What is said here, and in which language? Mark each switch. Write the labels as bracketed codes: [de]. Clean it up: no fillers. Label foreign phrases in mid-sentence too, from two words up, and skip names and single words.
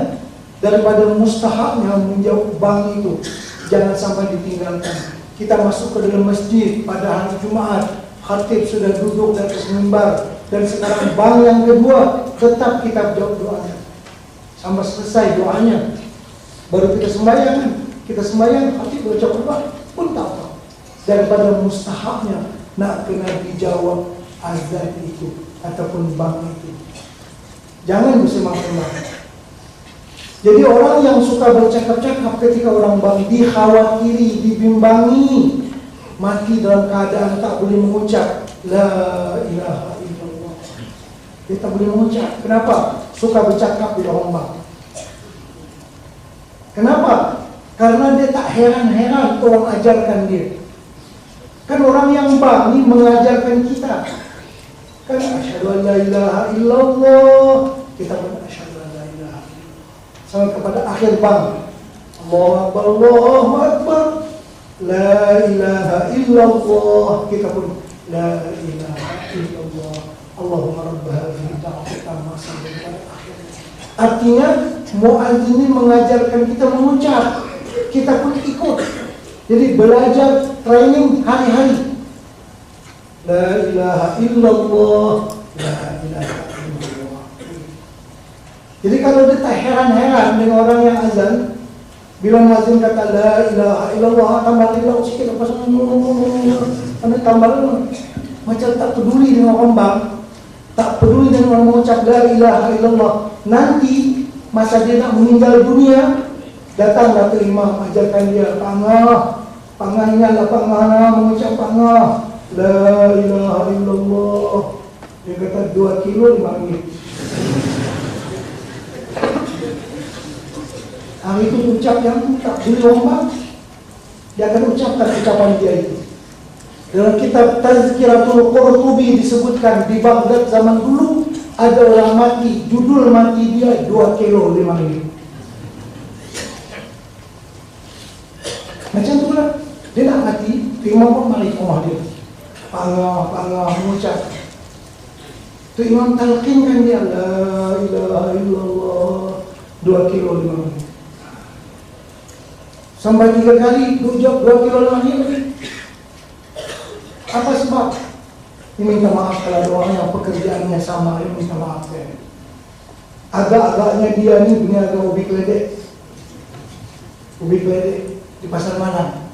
[ms] Daripada mustahabnya menjawab bang itu, jangan sampai ditinggalkan. Kita masuk ke dalam masjid pada hari Jumat, khatib sudah duduk di atas mimbar, dan sekarang bang yang kedua, tetap kita jawab doanya sampai selesai doanya. Baru kita sembahyang, khatib baca khutbah pun tak tahu. Daripada mustahabnya nak kena dijawab azan itu ataupun bang itu. Jangan bersembang-sembang. Jadi orang yang suka bercakap-cakap ketika orang bang dikhawatiri, dibimbangi, mati dalam keadaan tak boleh mengucap [ar] لا إله إلا الله. [ms] Dia tak boleh mengucap. Kenapa? Suka bercakap di orang bang. Kenapa? Karena dia tak heran-heran orang ajarkan dia. Kan orang yang bang ini mengajarkan kita. [ar] Kan أشهد أن لا إله إلا الله, [ms] kita pun [ar] أشهد أن لا إله إلا الله. [ms] Sampai kepada akhir bang, [ar] الله أكبر، الله أكبر، لا إله إلا الله, [ms] kita pun [ar] لا إله إلا الله. اللهم رب هذه الدعوة التامة [ms] sampai kepada akhir. Artinya muadzin ini mengajarkan kita mengucap, kita pun ikut. Jadi belajar training hari-hari. [ar] لا إله إلا الله، لا إله إلا الله. [ms] Jadi kalau dia tak heran-heran dengan orang yang azan, bila muadzin kata [ar] لا إله إلا الله, [ms] tambah ilah sikit lepas tambah macam tak peduli dengan orang bang, tak peduli dengan orang mengucap [ar] لا إله إلا الله. [ms] Nanti masa dia nak meninggal dunia, datanglah ke imam, ajarkan dia pangahnya lah, pangah mengucap pangah [ar] لا إله إلا الله. [ms] Dia kata 2 kilo 5 ringgit. Hari itu ucap yang tak beli lomba, dia akan ucapkan ucapan dia itu. Dalam kitab Tazkiratul Qurtubi disebutkan di Baghdad zaman dulu ada orang mati, judul mati dia 2 kilo 5 ringgit. Macam tu lah, dia nak mati, imam pun mari ke rumah dia, pangah mengucap. Tu imam talqinkan dia [ar] لا إله إلا الله [ms] 2 kilo 5 ringgit. Sampai 3 kali, dia jawab 2 kilo 5 ringgit. Apa sebab? Dia minta maaf kalau ada orang yang pekerjaannya sama, dia minta maaf. Agak-agaknya dia ni punya agak ubi keledek di pasar malam.